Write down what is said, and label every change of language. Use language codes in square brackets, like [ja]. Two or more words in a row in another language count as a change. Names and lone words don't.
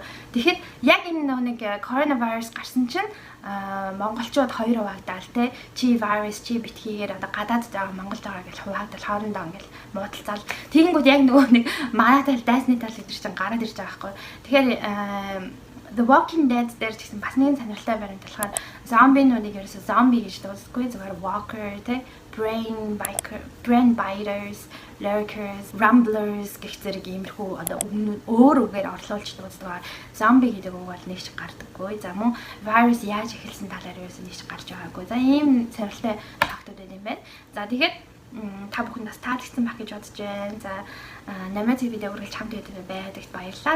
[mn] Тэгэхэд яг энэ нэг коронавирус гарсан чинь монголчууд хоёр хуваагдал те чи вирус чи битгийгээр одоо гадаад байгаа Монголд байгаа гэж хуваагдал хоорондоо ингээл муудалцаал тэгэнгүүт яг нөгөө нэг манай тал дайсны тал гэдэг чинь гараад ирж байгаа байхгүй. Тэгэхээр The Walking Dead дээр ч гэсэн бас нэгэн сонирхолтой баримт болохоор зомбинуудыг ерөөсөө зомби гэж дуусахгүй зүгээр walker те [en] brain biters, lurkers, rumblers [mn] гэх зэрэг иймэрхүү одоо өгнүүд өөр үгээр орлуулж дуусдаг. Зомби гэдэг үг бол нэг ч гардаггүй. За мөн virus яаж эхэлсэн талаар ерөөсөө нэг ч гарч байгаагүй. За ийм сонирхолтой фактууд байна юм байна. За тэгээд та бүхэн бас таалагдсан байх гэж бодож байна. За намайг видео үргэлж хамт байдагт баярлалаа.